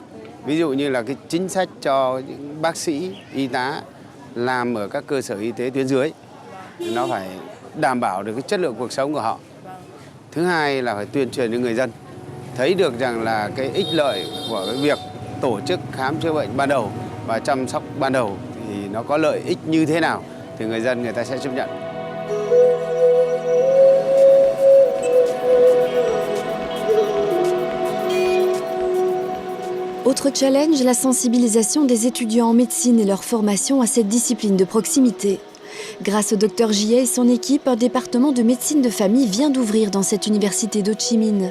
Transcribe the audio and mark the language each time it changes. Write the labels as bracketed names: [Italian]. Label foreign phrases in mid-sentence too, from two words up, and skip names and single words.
[Vietnamese] Ví dụ như là cái chính sách cho những bác sĩ, y tá làm ở các cơ sở y tế tuyến dưới, nó phải đảm bảo được cái chất lượng cuộc sống của họ. Thứ hai là phải tuyên truyền đến người dân, thấy được rằng là cái ích lợi của cái việc tổ chức khám chữa bệnh ban đầu và chăm sóc ban đầu thì nó có lợi ích như thế nào thì người dân người ta sẽ chấp nhận. [French] Autre challenge, la sensibilisation des étudiants en médecine et leur formation à cette discipline de proximité. Grâce au Dr Jie et son équipe, un département de médecine de famille vient d'ouvrir dans cette université d'Ho Chi Minh.